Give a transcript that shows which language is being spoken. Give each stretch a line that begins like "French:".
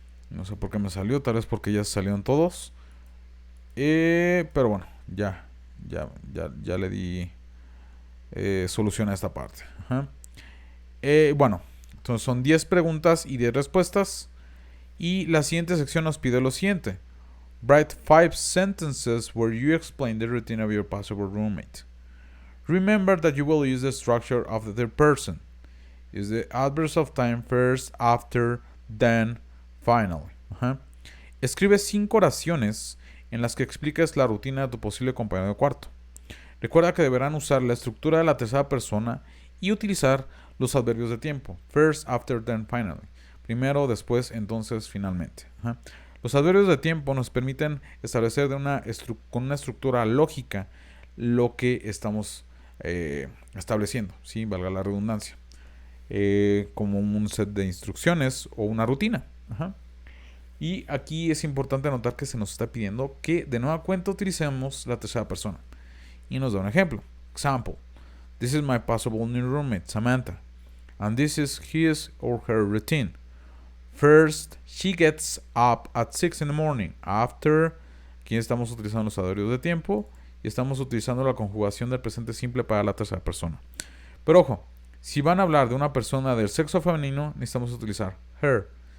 Spanish: No sé por qué me salió, tal vez porque ya salieron todos. Pero bueno, ya le di solución a esta parte. Ajá. Bueno, entonces son 10 preguntas y 10 respuestas. Y la siguiente sección nos pide lo siguiente.
English: Write 5 sentences where you explain the routine of your possible roommate. Remember that you will use the structure of the third person. Use the adverb of time first, after, then, finally. Ajá.
Spanish: Escribe 5 oraciones en las que expliques la rutina de tu posible compañero de cuarto. Recuerda que deberán usar la estructura de la tercera persona y utilizar los adverbios de tiempo.
English: First, after, then, finally.
Spanish: Primero, después, entonces, finalmente. Ajá. Los adverbios de tiempo nos permiten establecer con una estructura lógica lo que estamos estableciendo, ¿sí? Valga la redundancia. Como un set de instrucciones o una rutina. Ajá. Y aquí es importante notar que se nos está pidiendo que de nueva cuenta utilicemos la tercera persona. Y nos da un ejemplo. Example.
English: This is my possible new roommate, Samantha. And this is his or her routine. First, she gets up at 6 in the morning.
Spanish: After, aquí estamos utilizando los adverbios de tiempo y estamos utilizando la conjugación del presente simple para la tercera persona. Pero ojo, si van a hablar de una persona del sexo femenino, necesitamos utilizar her.